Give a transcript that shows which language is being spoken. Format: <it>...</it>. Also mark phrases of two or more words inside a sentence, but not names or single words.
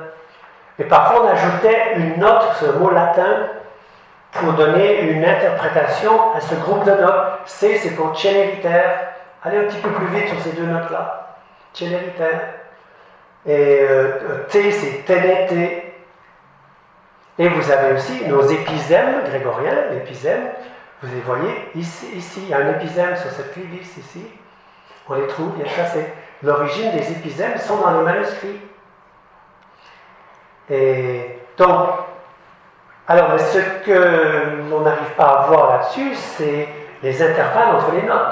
<fr>Et parfois, on ajoutait une note, ce mot latin, pour donner une interprétation à ce groupe de notes. C, c'est pour Celeriter. Allez un petit peu plus vite sur ces deux notes-là. Celeriter. Et T, c'est Ténété. Et vous avez aussi nos épizèmes grégoriens, l'épizème. Vous les voyez ici, il y a un épizème sur cette clévis ici. On les trouve, ça c'est l'origine des épizèmes, ils sont dans les manuscrits. Et donc, alors ce que l'on n'arrive pas à voir là-dessus, c'est les intervalles entre les notes.</fr>